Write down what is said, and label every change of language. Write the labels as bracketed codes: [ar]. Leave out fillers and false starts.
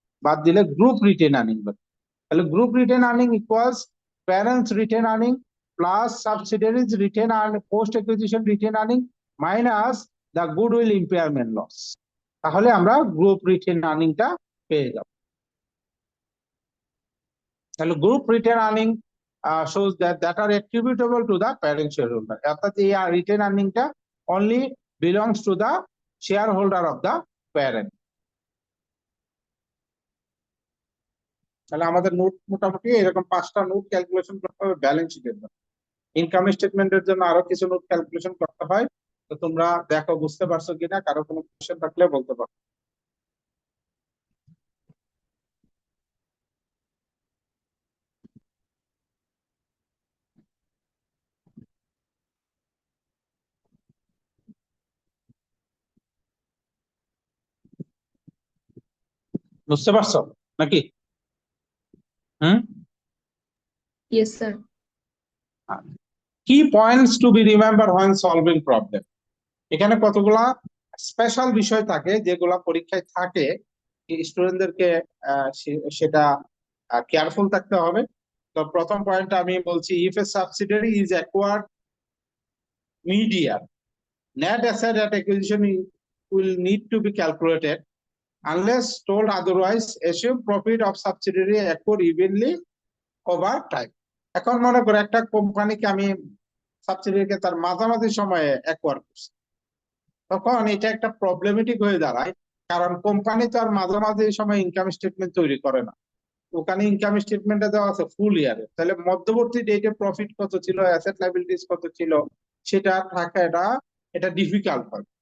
[bn] বাদ দিলে group written earning, তাহলে group written earning equals parents written earning plus সাবসিডিয়ারিজ written earning, post acquisition written earning minus the goodwill impairment loss, তাহলে আমরা group written আর্নিংটা পেয়ে যাব। তাহলে group written earning [en] shows that are attributable to the parent shareholder, [bn] অর্থাৎ এই written আর্নিংটা [en] only belongs to the shareholder of the parent। [bn] তাহলে আমাদের note মোটামুটি এরকম 5টা নোট ক্যালকুলেশন করতে হবে ব্যালেন্স শিটের জন্য। ইনকাম স্টেটমেন্টের জন্য আরো কিছু নোট ক্যালকুলেশন করতে হয়, তো তোমরা দেখো বুঝতে পারছো কিনা, কারো কোনো কোশ্চেন থাকলে বলতে পারো। বুঝতে পারছো নাকি? হুম, [en] Yes, sir. [bn] কি points two B remember when solving problem, এখানে কতগুলা স্পেশাল বিষয় থাকে যেগুলা পরীক্ষায় থাকে, স্টুডেন্টদেরকে সেটা কেয়ারফুল থাকতে হবে। তো প্রথম পয়েন্টটা আমি বলছি, [en] If a subsidiary is acquired mid-year, net asset at acquisition will need to be calculated unless told otherwise. Assume profit of subsidiary accrue evenly over time. [bn] এখন মনে করো একটা কোম্পানিকে আমি সাবসিডিয়ারিকে তার মাঝামাঝি সময়ে অ্যাকোয়ার করছি, তখন এটা একটা প্রবলেমেটিক হয়ে দাঁড়ায়, কারণ কোম্পানি তো আর মাঝামাঝি সময় ইনকাম স্টেটমেন্ট তৈরি করে না, ওখানে ইনকাম স্টেটমেন্টে দেওয়া আছে ফুল ইয়ারে, তাহলে মধ্যবর্তী ডেটে প্রফিট কত ছিল, অ্যাসেট লায়াবিলিটিস কত ছিল সেটা থাকা এটা ডিফিকাল্ট হয়।